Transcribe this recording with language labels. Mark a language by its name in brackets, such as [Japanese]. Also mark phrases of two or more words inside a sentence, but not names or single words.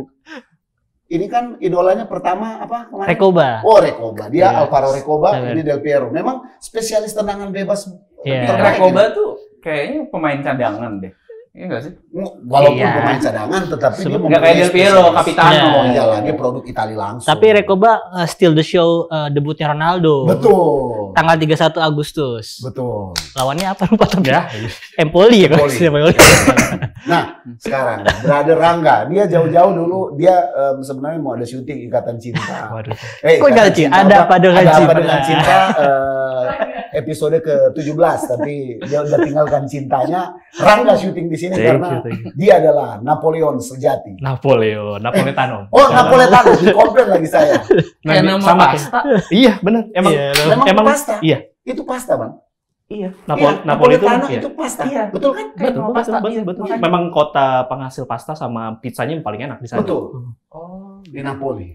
[Indonesian] Ini kan idolanya pertama apa kemarin? Recoba. Oh, Recoba. Dia Iya. Alvaro Recoba, Benar. ini Del Piero. Memang spesialis tendangan bebas Iya. terbaik. Recoba tuh kayaknya pemain cadangan deh. Iya nggak sih? Walaupun Iya. pemain cadangan, tetapi dia Nggak kayak Del Piero, Capitano. Iya lah, dia produk Itali langsung. Tapi Recoba [English] still the show [Indonesian] debutnya Ronaldo. Betul. Tanggal 31 Agustus. Betul. Lawannya apa lupa tapi. Ya, Empoli ya Empoli. Empoli. Nah, sekarang Brother Rangga, dia jauh-jauh dulu dia sebenarnya mau ada syuting Ikatan Cinta. waduh. Kok Ikatan Cinta? Ada apa dengan Ada apa Cinta? dengan Cinta? Episode ke-17, tapi dia udah tinggalkan cintanya. Rangga syuting di sini karena dia adalah Napoleon sejati. Napoletano. Oh, Napoletano, dikomplain lagi saya. Kayak nama sama pasta. Iya, benar. Emang Iya, Memang pasta. Iya. Itu pasta, Bang. Iya. Napoli itu Napoletano iya. itu pasta. Iya. Betul kan? Kayak nama pasta. Iya, betul. makanya. Memang kota penghasil pasta sama pizzanya yang paling enak di sana. Betul. Oh, Di Napoli.